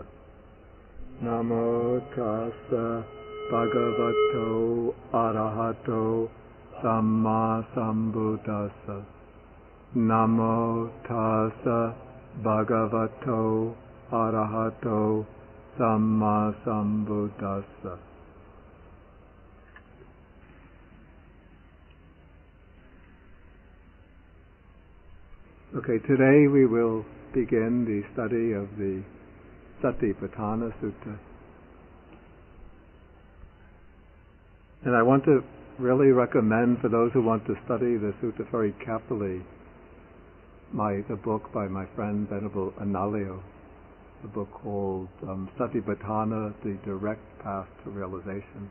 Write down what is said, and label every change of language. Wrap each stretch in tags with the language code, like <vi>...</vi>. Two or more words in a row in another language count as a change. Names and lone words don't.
<pi>Namo tassa bhagavato arahato samma sambuddhassa. Namo tassa bhagavato arahato samma sambuddhassa.</pi> <en>Okay, today we will begin the study of the Satipatthana Sutta. And I want to really recommend for those who want to study the sutta very carefully the book by my friend Venerable Analayo, the book called Satipatthana, The Direct Path to Realization.</en>